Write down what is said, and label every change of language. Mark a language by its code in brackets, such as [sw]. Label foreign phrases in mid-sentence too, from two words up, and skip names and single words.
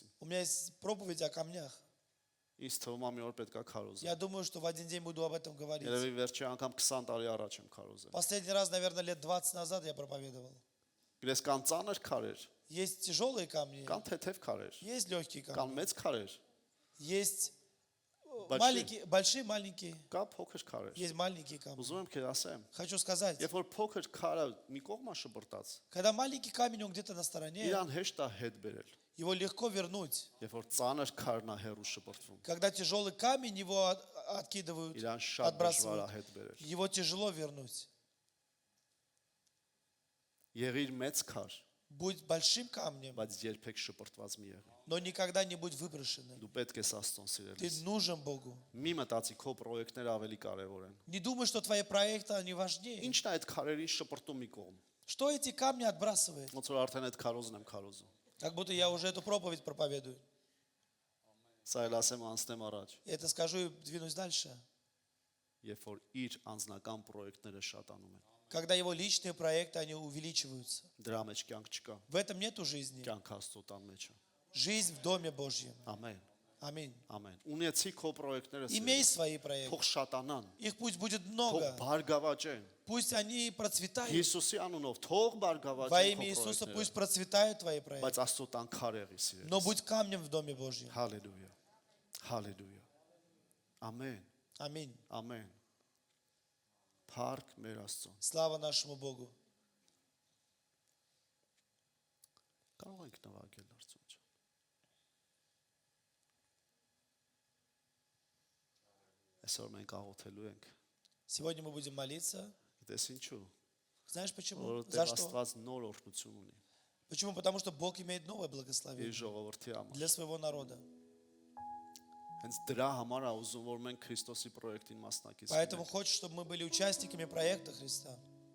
[ru] У меня есть проповедь о камнях. [hy] Ինձ թվում է մի օր պետք է քարոզել։ [ru] Я думаю, что в один день буду об этом говорить. [hy] Երևի վերջի անգամ 20 տարի առաջ եմ քարոզել։ [ru] Последний раз, наверное, лет 20 назад я проповедовал. [hy] Գիտես կան ծանր քարեր, [ru] Есть тяжелые камни, [hy] կան թեթև քարեր, [ru] есть легкие камни, [hy] կան մեծ քարեր, [ru] есть Большие. маленькие, большие, маленькие, [hy] կա փոքր քարեր։ [ru] есть маленькие камни. [hy] Ուզում եմ քեզ ասեմ, [ru] Хочу сказать, [hy] երբ որ փոքր քարը մի կողմա շպրտած, [ru] когда маленький камень, он где-то на стороне, [hy] իրան հեշտ է հետ բերել։ [ru] его легко вернуть. [hy] Երբ որ ծանր քարն է հերու շպրտվում, [ru] Когда тяжелый камень, его откидывают, [hy] իրան շատ դժվար է [ru] отбрасывают. [hy] հետ բերել։ [ru] Его тяжело вернуть. [hy] Եղիր մեծ քար, [ru] Будь большим камнем, [hy] բայց երբեք շպրտված մի եղիր։ [ru] но никогда не будь выброшенным. [hy] Դու պետք ես Աստծուն [ru] Ты [hy] սիրել։ [ru] нужен Богу. [hy] Մի մտածի քո պրոյեկտները ավելի կարևոր են։ [ru] Не думай, что твои проекты, они важнее. [hy] Ինչն է այդ քարերին շպրտում մի կողմ։ [ru] Что эти камни отбрасывает? [hy] Ոնց որ արդեն այդ քարոզն եմ քարոզում։ [ru] Как будто я уже эту проповедь проповедую. [hy] Սա էլ ասեմ անցնեմ առաջ, [ru] Я это скажу и двинусь дальше. [hy] երբ որ իր անձնական պրոյեկտները շատանում են։ [ru] Когда его личные проекты, они увеличиваются. [hy] Դրա մեջ կյանք չկա, [ru] В этом нету жизни. [hy] կյանք Աստծո տան մեջ է։ [ru] Жизнь в Доме Божьем. [hy] Ամեն, [ru] Аминь. [hy] ամեն։ Ունեցի քո պրոյեկտները [ru] Имей [hy] սիրել։ [ru] свои проекты. [hy] Թող շատանան, [ru] Их пусть будет [hy] թող [ru] много. [hy] բարգավաճեն։ [ru] Пусть они процветают. [hy] Հիսուսի անունով թող [ru] Во [hy] բարգավաճեն [ru] имя [hy] քո [ru] Иисуса пусть [hy] պրոյեկտները, [ru] процветают твои проекты. [hy] բայց Աստծո տան քար եղի սիրել։ [ru] Но будь камнем в Доме Божьем. [hy] Հալելույա։ Հալելույա։ Ամեն, [ru] Аминь. [hy] ամեն։ Փառք մեր Աստծուն։ [ru] Слава нашему Богу. [hy] Կարող ենք նվագել Արծուն ջան։ Այսօր մենք աղոթելու ենք։ [ru] Сегодня мы будем молиться. [hy] Գիտես ինչու։ [ru] Знаешь почему? [hy] Որովհետև [ru] За что? [hy] Աստված նոր օրհնություն ունի [ru] Почему? Потому что Бог имеет новое [hy] իր [ru] благословение [hy] ժողովրդի համար։ [ru] для своего народа. [hy] Հենց դրա համար է ուզում որ մենք Քրիստոսի պրոյեկտին մասնակից [ru] Поэтому [hy] լինենք։ [ru] хочет, чтобы мы были участниками проекта Христа.